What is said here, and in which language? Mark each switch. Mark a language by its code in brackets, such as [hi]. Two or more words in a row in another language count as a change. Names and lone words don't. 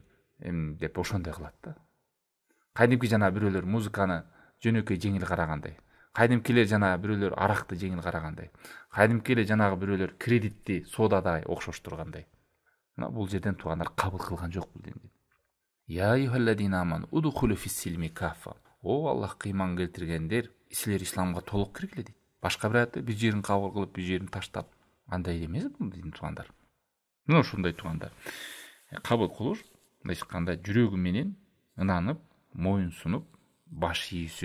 [ky] Деп ошондой кылат да. Кайдимки жана бирөөлөр музыканы жөнөкөй жеңил карагандай. Кайдимкилер жана бирөөлөр аракты жеңил карагандай. Кайдимкилер жанагы бирөөлөр кредитти соодада окшоштургандай. Мына бул жерден туугандар кабыл кылган жок бул динди. [ar] يا أيها الذين آمنوا ادخلوا في السلم كافة. [ky] О Аллахка ыйман келтиргендер, силер исламга толук киргиле дейт. Башка бир аятта бир жерин кабыл кылып, бир жерин таштап, андай эмес бул дин туугандар. Мына ушундай туугандар. Кабыл кылыш, мындайча айтканда, жүрөгү менен ынанып, моюн сунуп, баш ийүүсү.